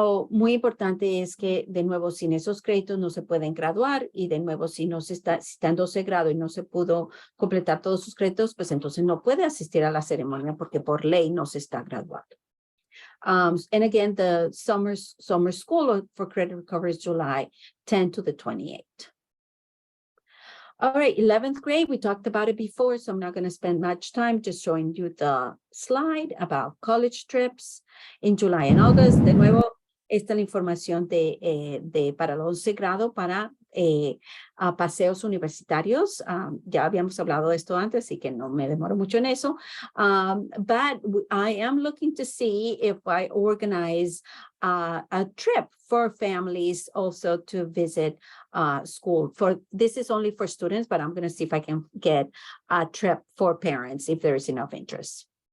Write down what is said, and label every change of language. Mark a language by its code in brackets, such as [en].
[es] Muy importante es que, de nuevo, sin esos créditos no se pueden graduar y, de nuevo, si está en 12 grado y no se pudo completar todos sus créditos, pues entonces no puede asistir a la ceremonia porque por ley no se está graduando. [en] And again, the summer school for credit recovery is July 10 to the 28th. All right, 11th grade, we talked about it before, so I'm not going to spend much time just showing you the slide about college trips in July and August. [es] De nuevo, esta es la información para el 11 grado para paseos universitarios. Ya habíamos hablado de esto antes, así que no me demoro mucho en eso. [en] But I am looking to see if I organize a trip for families also to visit school. This is only for students, but I'm going to see if I can get a trip for parents if there is enough interest.